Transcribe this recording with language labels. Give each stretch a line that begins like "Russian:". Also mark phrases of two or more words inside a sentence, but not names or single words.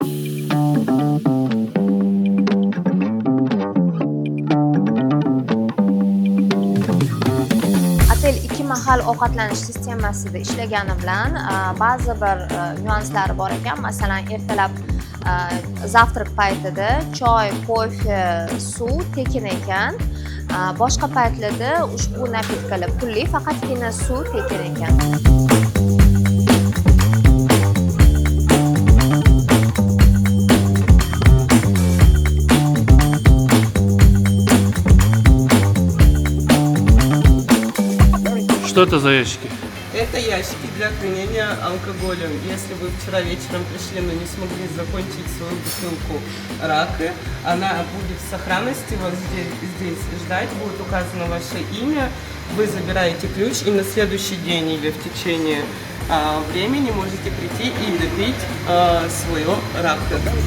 Uzbek: Otel 2 mahal ovqatlanish sistemasida ishlagani bilan ba'zi bir nyuanslari bor ekan. Masalan, ertalab zavtrak paytida choy, kofe, suv tekin ekan. Boshqa paytlarda ushbu napitkalar pulli, faqatgina suv tekin ekan.
Russian: Что это за ящики? Это ящики для хранения алкоголя. Если вы вчера вечером пришли, но не смогли закончить свою бутылку рака, она будет в сохранности вас здесь ждать, будет указано ваше имя, вы забираете ключ и на следующий день или в течение времени можете прийти и допить свое рака.